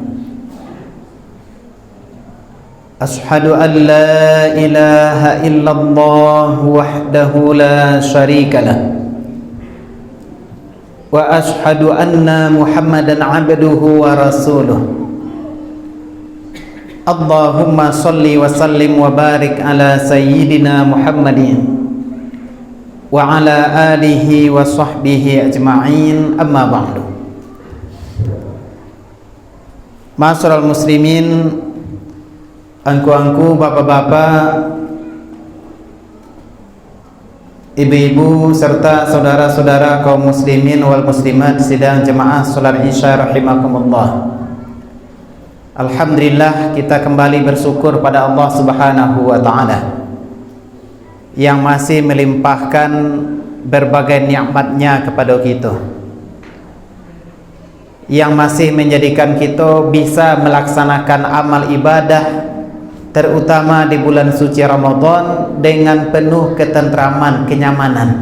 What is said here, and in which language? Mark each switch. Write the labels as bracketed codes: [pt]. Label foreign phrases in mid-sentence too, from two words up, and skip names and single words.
[ar] أشهد أن لا إله إلا الله وحده لا شريك له وأشهد أن محمدا عبده ورسوله. اللهم صل وسلم وبارك على سيدنا محمد وعلى آله وصحبه أجمعين، أما بعد. معاشر المسلمين, [id] angku-angku, bapak-bapak, ibu-ibu serta saudara-saudara kaum [ar] المسلمين والمسلمات [id] sidang jemaah salat Isya rahimakumullah. Alhamdulillah, kita kembali bersyukur pada Allah [ar] سبحانه وتعالى [id] yang masih melimpahkan berbagai nikmatnya kepada kita, yang masih menjadikan kita bisa melaksanakan amal ibadah terutama di bulan suci Ramadan dengan penuh ketentraman, kenyamanan.